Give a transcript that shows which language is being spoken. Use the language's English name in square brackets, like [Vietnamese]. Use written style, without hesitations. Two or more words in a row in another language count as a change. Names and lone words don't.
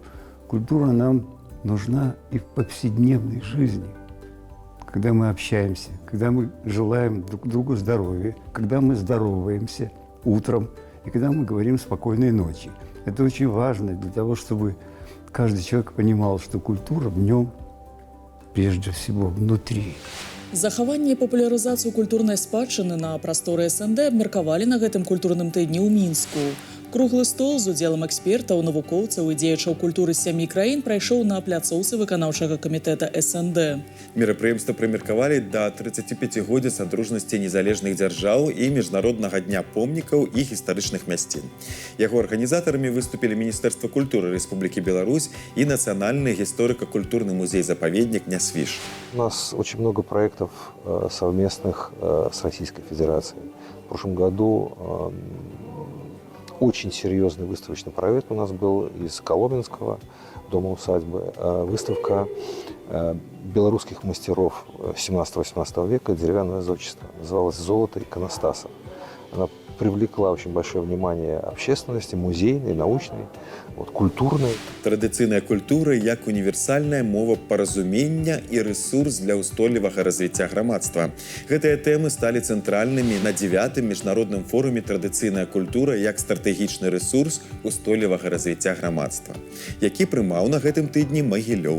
[Russian] Культура нам нужна и в повседневной жизни, когда мы общаемся, когда мы желаем друг другу здоровья, когда мы здороваемся утром и когда мы говорим «спокойной ночи». Это очень важно для того, чтобы каждый человек понимал, что культура в нем прежде всего внутри. [Belarusian] Захаванне і папулярызацыю культурнай спадчыны на прасторы СНД абмеркавалі на гэтым культурным тыдні ў Мінску. Круглы стол з удзелам экспертаў, навукоўцаў і дзеячаў культуры з 7 краін прайшоў на пляцоўцы выканаўчага камітэта СНД. Мерапрыемства прымеркавалі да 35-годдзя садружнасці незалежных дзяржаў і міжнароднага дня помнікаў і гістарычных мясцін. Яго арганізатарамі выступілі Міністэрства культуры Рэспублікі Беларусь і Нацыянальны гісторыка-культурны музей-запаведнік «Нясвіж». [Russian] У нас очень много проектов совместных с Российской Федерацией. В прошлом году очень серьезный выставочный проект у нас был из Коломенского дома-усадьбы. Выставка белорусских мастеров 17-18 века, деревянное зодчество. Называлась «Золото иконостаса». Она привлекла очень большое внимание общественности, музейной, научной, культурной. [Belarusian] Традыцыйная культура як універсальная мова паразумення і рэсурс для ўстойлівага развіцця грамадства. Гэтыя тэмы сталі цэнтральнымі на 9-м міжнародным форуме «Традыцыйная культура як стратэгічны рэсурс устойлівага развіцця грамадства», які прымаў на гэтым тыдні Магілёў.